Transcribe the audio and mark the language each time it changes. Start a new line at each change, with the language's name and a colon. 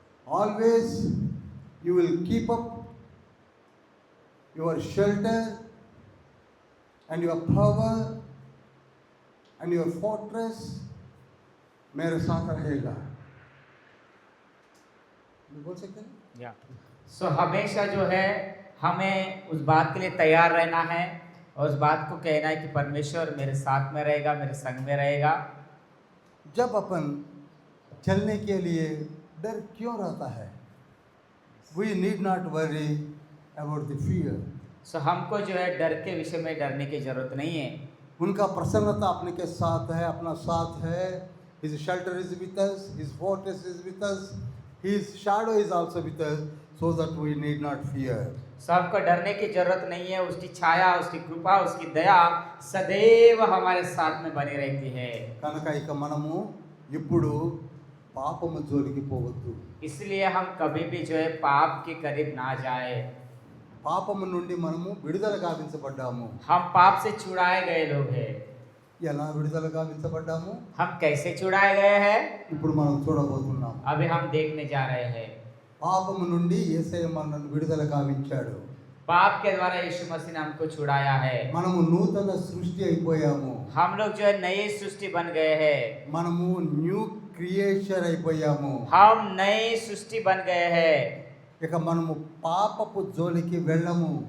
English: Always you will keep up your shelter and your power and your fortress
Hindi: मेरे साथ रहेगा. बोल सकते हैं? या सो हमेशा जो है हमें उस बात के लिए तैयार रहना है और उस बात को कहना है कि परमेश्वर मेरे साथ में रहेगा, मेरे संग में रहेगा. जब अपन चलने के लिए डर क्यों रहता है?
English: We need not worry about the fear.
Hindi: सो हमको जो है डर के विषय में डरने की जरूरत नहीं है. उनका प्रसन्नता अपने के साथ है, अपना साथ है.
English: His shelter is with us, His fortress is with us, His shadow is also with us, so that we need not fear.
Hindi: सो हमको डरने की जरूरत नहीं है. उसकी छाया, उसकी कृपा, उसकी दया सदैव हमारे साथ में बनी रहती है.
Telugu: కనుక ఇక మనము ఇప్పుడు పాపము జోలికి పోవద్దు.
Hindi: इसलिए हम कभी भी जो है पाप के करीब ना जाए.
Telugu: పాపము నుండి మనము విడుదల గావించబడ్డాము.
Hindi: हम पाप से छुड़ाए गए लोग हैं.
Telugu: ఎలా విడుదల గావించబడ్డాము?
Hindi: हम कैसे छुड़ाए गए हैं
Telugu: ఇప్పుడు మనం చూడబోతున్నాం.
Hindi: अभी हम देखने जा रहे हैं.
Telugu: పాపము నుండి యేసయ్య మనల్ని విడుదల గావించాడు.
Hindi: पाप के द्वारा यीशु मसीह ने हमको छुड़ाया है.
Telugu: మనము నూతన సృష్టి అయిపోయాము.
Hindi: हम लोग जो है नई सृष्टि बन गए हैं.
Telugu: మనము న్యూ క్రియేషన్ అయిపోయాము.
Hindi: हम नई सृष्टि बन गए हैं.
Telugu: ఇక మనము పాపపు జోలికి వెళ్ళము.